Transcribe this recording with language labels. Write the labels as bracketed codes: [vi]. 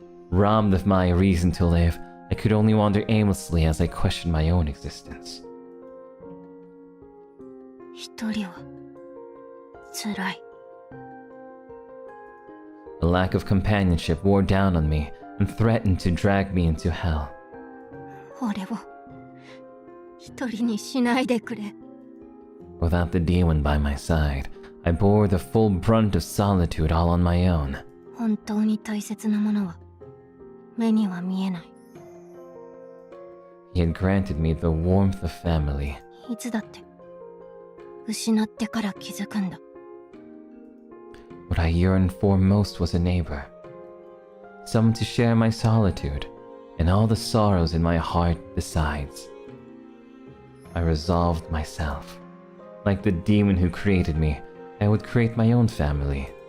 [en] Robbed of my reason to live, I could only wander aimlessly as I questioned my own existence. [ja] 一人は辛い。 [en] A lack of companionship wore down on me and threatened to drag me into hell. [ja] 俺を一人にしないでくれ。 [en] Without the demon by my side, I bore the full brunt of solitude all on my own. [ja] 本当に大切なものは目には見えない。 [en] He had granted me the warmth of family. [ja] いつだって失ってから気づくんだ。 [en] What I yearned for most was a neighbor. Someone to share my solitude and all the sorrows in my heart besides. I resolved myself. Like the demon who created me, I would create my own family.